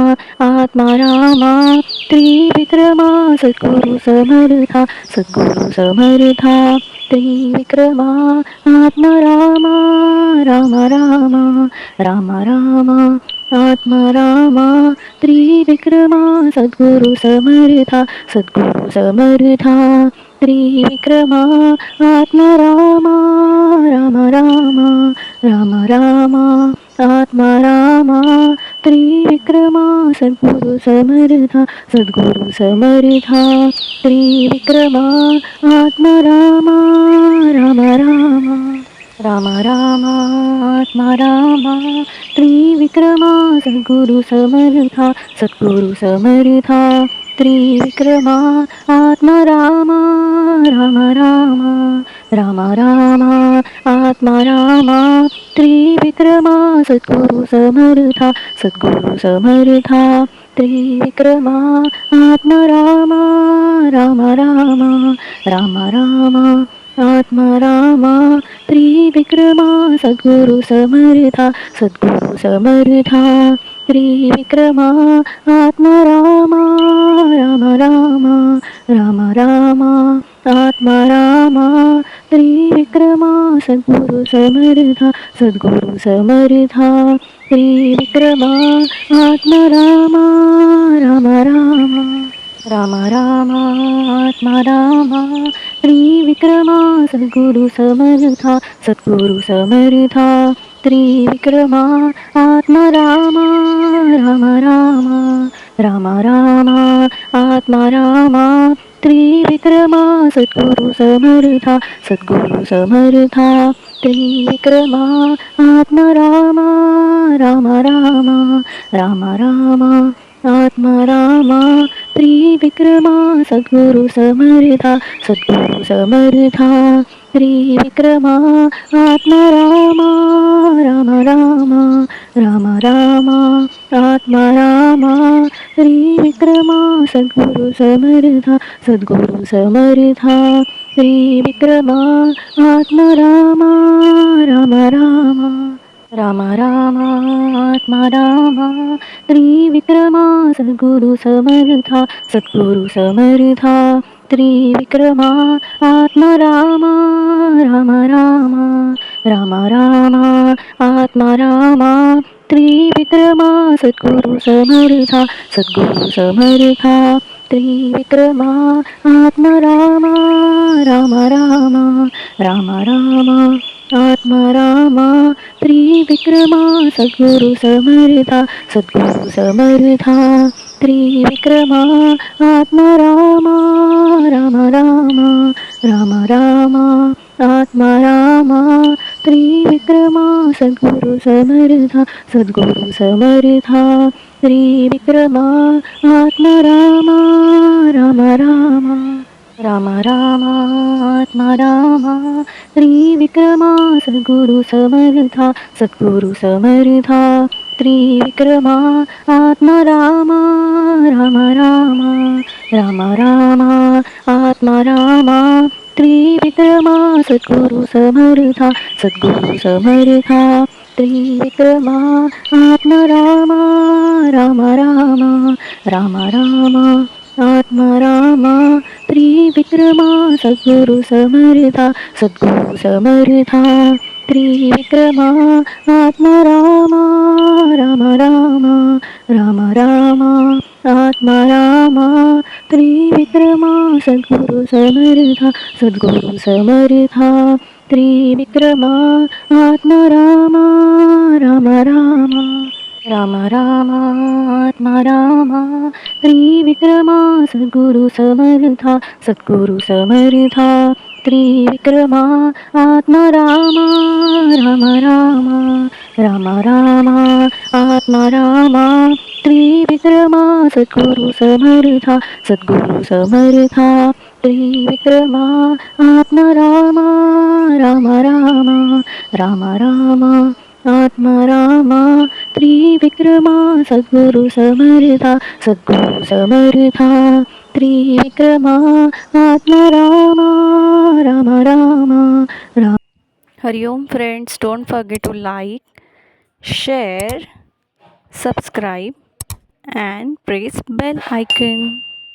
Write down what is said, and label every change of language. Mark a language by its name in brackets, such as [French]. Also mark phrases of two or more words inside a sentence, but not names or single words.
[Marathi] आत्मारामा त्रिविक्रमा सद्गुरु समर्था, सद्गुरु समर्था त्रिविक्रमा आत्मारामा राम राम राम राम आत्मारामा त्रिविक्रमा सद्गुरु समर्था, सद्गुरु समर्था त्रिविक्रमा आत्मारामा राम राम राम राम आत्मारामा त्रिविक्रमा सद्गुरु समर्था सद्गुरु समर्था त्रिविक्रमा आत्मा रामा राम रामा राम रामा आत्मा रामा त्रिविक्रमा सद्गुरु समर्था सद्गुरु समर्था त्रिविक्रमा आत्मा रामा राम रामा राम रामा आत्मा रामा त्रिविक्रमा सद्गुरु समर्था सद्गुरु समर्था त्रिविक्रमा आत्मा रामा राम रामा राम रामा आत्मा रामा त्रिविक्रमा सद्गुरु समर्था सद्गुरु समर्था त्रिविक्रमा आत्मा रामा राम रामा राम रामा आत्मा रामा त्रिविक्रमा सद्गुरु समर्था सद्गुरु समर्था त्रिविक्रमा आत्मा रामा राम रामा राम रामा आत्मा रामा त्रिविक्रमा सद्गुरु समर्था सद्गुरु समर्था त्रिविक्रमा आत्मा रामा राम रामा राम रामा आत्मा रामा त्रिविक्रमा सद्गुरु समर्था सद्गुरु समर्था त्रिविक्रमा आत्मा रामा राम रामा राम रामा आत्मा रामा त्रिविक्रमा सद्गुरु समर्था सद्गुरु समर्था त्रिविक्रमा आत्मा रामा राम रामा राम रामा आत्मा रामा त्रिविक्रमा सद्गुरु समर्था सद्गुरु समर्था त्रिविक्रमा आत्मा रामा राम रामा राम रामा आत्मा रामा त्रिविक्रमा सद्गुरु समर्था सद्गुरु समर्था त्रिविक्रमा आत्मा रामा राम रामा राम रामा आत्मा रामा त्रिविक्रमा सद्गुरु समर्था सद्गुरु समर्था त्रिविक्रमा आत्मा रामा राम रामा राम रामा आत्मा रामा त्रिविक्रमा सद्गुरु समर्था सद्गुरु समर्था त्रिविक्रमा आत्मा रामा राम रामा राम रामा आत्मा रामा त्रिविक्रमा सद्गुरु समर्था सद्गुरु समर्था त्रिविक्रमा आत्मा रामा राम रामा राम रामा आत्मा रामा त्रिविक्रमा सद्गुरु समर्था सद्गुरु समर्था त्रिविक्रमा आत्मा रामा राम रामा राम रामा आत्मा रामा त्रिविक्रमा सद्गुरु समर्था सद्गुरु समर्था त्रिविक्रमा आत्मा रामा राम रामा राम रामा आत्मा रामा त्रिविक्रमा सद्गुरु समर्था सद्गुरु समर्था त्रिविक्रमा आत्मा रामा राम रामा राम रामा आत्मा रामा त्रिविक्रमा सद्गुरु समर्था सद्गुरु समर्था त्रिविक्रमा आत्मा रामा राम रामा राम रामा आत्मा रामा त्रिविक्रमा सद्गुरु समर्था सद्गुरु समर्था त्रिविक्रमा आत्मा रामा राम रामा राम रामा आत्मा रामा त्रिविक्रमा सद्गुरु समर्था सद्गुरु समर्था त्रिविक्रमा आत्मा रामा राम रामा राम रामा आत्मा रामा त्रिविक्रमा सद्गुरु समर्था सद्गुरु समर्था त्रिविक्रमा आत्मा रामा राम रामा राम. [English] Hariom friends, don't forget to like, share, subscribe and press bell icon.